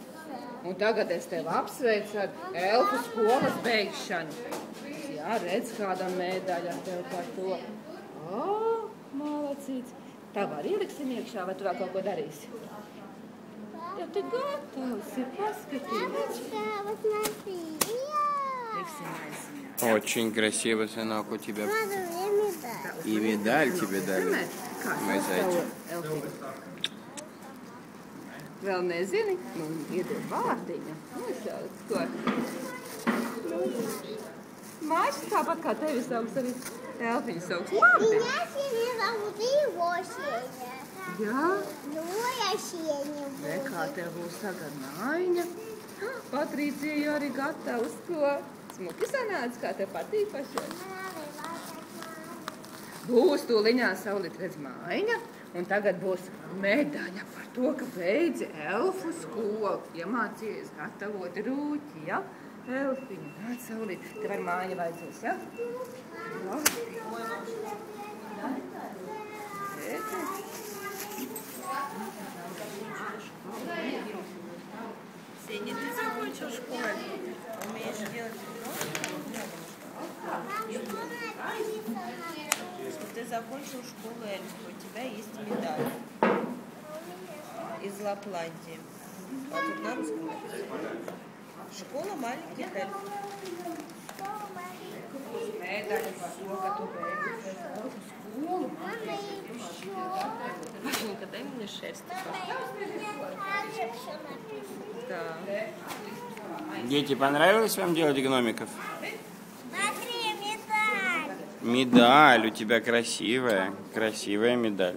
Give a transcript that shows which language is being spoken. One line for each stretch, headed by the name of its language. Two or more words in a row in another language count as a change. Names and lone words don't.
Latvian: Un tagad es tev apsveicu ar elfu skolas beigšanu. Jā, redz, kāda medaļa tev par to. O, malacīts. Tā var ieliksim iekšā, vai tu vēl kaut ko darīsi? Ja tu gatavs ir, paskatīties.
Russian: Бабочка, вот смотри.
Latvian: Liksim aizsmēt.
Russian: Очень красиво, сынок, у тебя. Смотри, мне медаль. И медаль тебе дали.
Latvian: Kā
Russian: Mой
Latvian: sauc zaiču. tavu Elfiņu? Vēl nezini? Nu, iedod vārdiņu. Nosauc ko? Mājas tāpat kā tevi sauks arī Elfiņu sauks. Labi.
Russian: Меня Сеня зовут, и его Сеня.
Latvian: Jā.
Russian: Ну, я Сеня
Latvian: Re,
Russian: буду.
Latvian: kā tev būs tagad mājiņa. Patricija jau arī gatavs ko. Smuki sanāca, kā tev patīk pašai. Būs tūliņā Saulīt, redz, mājiņa, un tagad būs medaļa par to, ka beidzi elfu skolu. Iemācījies gatavot rūķi, ja? Elfiņa, nāc, Saulīt, tev ar mājiņu vajadzēs, ja? Labi.
Russian: Сеня, ты закончил школу? Умеешь делать что ты закончил школу эльфа, у тебя есть медаль из Лапландии. А тут на русском написано. Школа маленьких эльфов.
Latvian: Medaļa par to, ka tu beidzi elfu skolu.
Russian: Машенька, дай мне шерсть. Да. Дети, понравилось вам делать гномиков? Смотри, медаль. Медаль у тебя красивая. Красивая медаль.